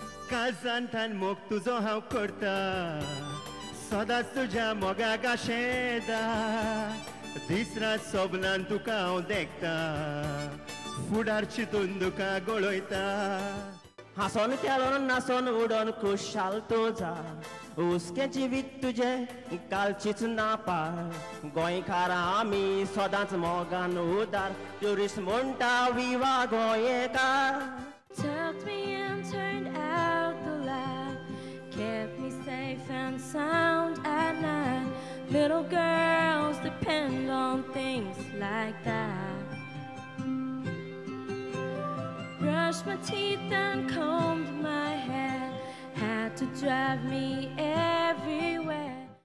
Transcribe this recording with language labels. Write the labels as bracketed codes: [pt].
[kok] काळजांतल्यान मोग तुजो हांव करता, सदांच तुज्या मोगाक आशेता. दीस रात सपनान तुका हांव देखता, फुडार चिंतून तुका गळयता. हांसोन खेळोन नाचोन उडोन खुशाल तुझा, उसके जिवीत तुझे कालचीच नापार. गोंयकार आमी सदांच मोगान उदार, ट्युरिस्ट म्हणटा विवा गोंयकार. [en] Tucked me and turned out the light, kept me safe and sound at night. Little girls depend on things like that. brushed my teeth and combed my hair, had to drive me everywhere.